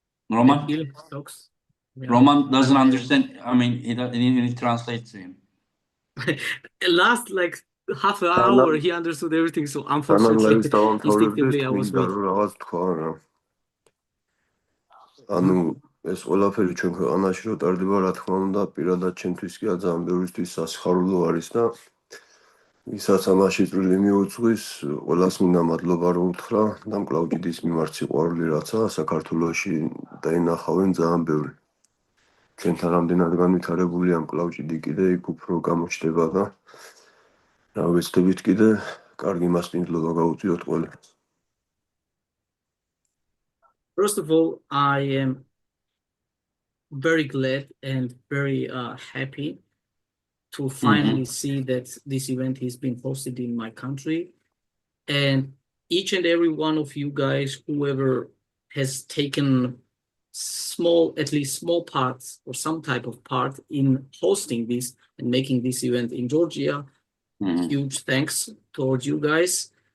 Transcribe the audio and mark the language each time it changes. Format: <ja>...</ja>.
<en>Roman? Roman doesn't understand. I mean, he didn't translate to him. Last like half an hour he understood everything, so unfortunately instinctively I was waiting.</en> <ka>ანუ ეს ყველაფერი ჩვენ ქვეყანაში რო ტარდება, რა თქმა უნდა, პირადად ჩემთვის კი ძალიან ბევრისთვის სასიხარულო არის და ვისაც ამაში წვლილი მიუძღვის, ყველას მინდა მადლობა რომ უთხრა და მკლავ ჭიდის მიმართ სიყვარული რაცა საქართველოში დაინახავენ ძალიან ბევრი. ჩვენთან რამდენად განვითარებულია მკლავ ჭიდი კიდე იქ უფრო გამოჩნდება და რა ვეცდებით კიდე კარგი მასპინძლობა გაუწიოთ ყველას.</ka> <en>First of all, I am very glad and very happy to finally see that this event has been hosted in my country, and each and every one of you guys, whoever has taken at least small parts or some type of part in hosting this and making this event in Georgia, huge thanks towards you guys.</en>